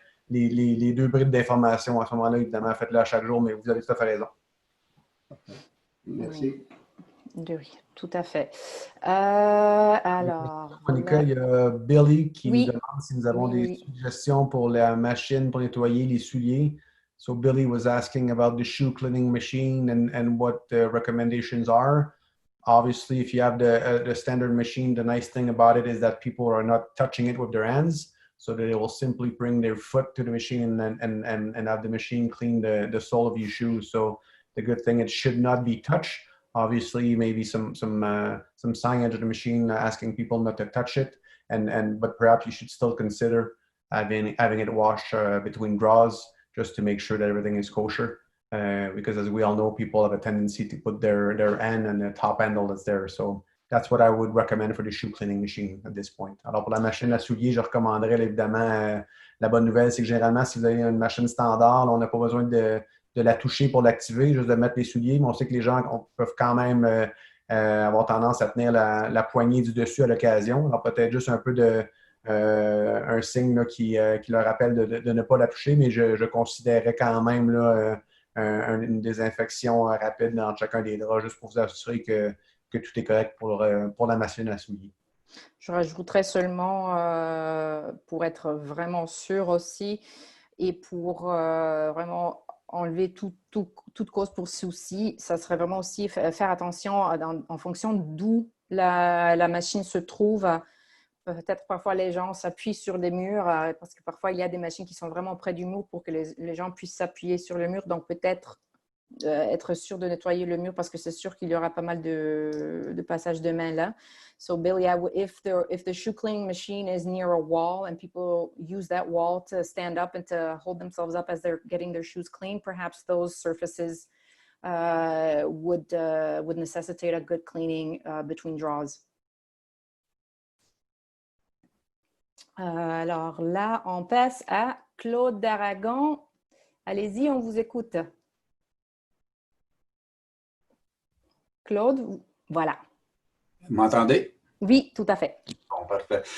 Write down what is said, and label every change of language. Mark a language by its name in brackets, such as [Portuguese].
[French] Les 2 bribes d'informations. À ce moment-là, évidemment, faites-le à chaque jour, mais vous avez tout à fait raison. Merci. Oui, tout à fait. Alors. Monica, il y a Billy qui Oui. nous demande si nous avons des Oui. suggestions pour la machine pour nettoyer les souliers. [English] So Billy was asking about the shoe cleaning machine and what the recommendations are. Obviously, if you have the standard machine, the nice thing about it is that people are not touching it with their hands. So that they will simply bring their foot to the machine and have the machine clean the sole of your shoes. So the good thing, it should not be touched. Obviously, maybe some signage of the machine asking people not to touch it, but perhaps you should still consider having it washed between draws just to make sure that everything is kosher. Because as we all know, people have a tendency to put their hand on the top handle that's there. So that's what I would recommend for the shoe cleaning machine at this point. [French] Alors, pour la machine à souliers, je recommanderais évidemment, la bonne nouvelle, c'est que généralement, si vous avez une machine standard, on n'a pas besoin de la toucher pour l'activer, juste de mettre les souliers, mais on sait que les gens peuvent quand même avoir tendance à tenir la poignée du dessus à l'occasion. Alors, peut-être juste un peu un signe là, qui leur rappelle de ne pas la toucher, mais je considérais quand même là, une désinfection rapide dans chacun des draps, juste pour vous assurer que tout est correct pour la machine à souliers. Je rajouterais seulement, pour être vraiment sûr aussi, et pour vraiment enlever toute cause pour souci, ça serait vraiment aussi faire attention en fonction d'où la machine se trouve. Peut-être parfois les gens s'appuient sur des murs parce que parfois il y a des machines qui sont vraiment près du mur pour que les gens puissent s'appuyer sur le mur. Donc peut-être être sûr de nettoyer le mur parce que c'est sûr qu'il y aura pas mal de passages de main là. [English] So Billy, if the shoe cleaning machine is near a wall and people use that wall to stand up and to hold themselves up as they're getting their shoes clean, perhaps those surfaces would necessitate a good cleaning between draws. [French] Alors là, on passe à Claude d'Aragon. Allez-y, on vous écoute. Claude, voilà. Vous m'entendez? Oui, tout à fait. Bon, parfait.